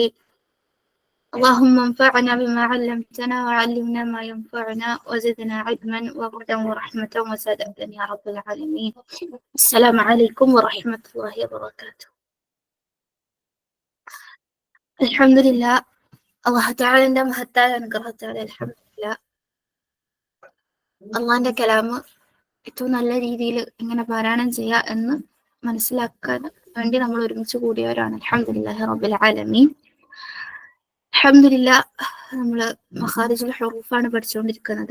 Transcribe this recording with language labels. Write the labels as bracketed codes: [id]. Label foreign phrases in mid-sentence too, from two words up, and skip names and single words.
[ar] اللهم انفعنا بما علمتنا وعلمنا ما ينفعنا وزدنا علما وهدى ورحمة وسدادا يا رب العالمين. السلام عليكم ورحمة الله وبركاته. الحمد لله, [ml] അള്ളാഹു തആലയുടെ മഹത്തായ അനുഗ്രഹത്താൽ അൽഹംദുലില്ലാ അള്ളാഹിന്റെ കലാമ് ഏറ്റവും നല്ല രീതിയിൽ എങ്ങനെ പാരായണം ചെയ്യുക എന്ന് മനസ്സിലാക്കാൻ വേണ്ടി നമ്മൾ ഒരുമിച്ച് കൂടിയവരാണ്. [ar] الحمد لله رب العالمين. [ml] അൽഹംദുലില്ലാ, നമ്മൾ [ar] مخارج الحروف [ml] പഠിച്ചുകൊണ്ടിരിക്കുന്നത്.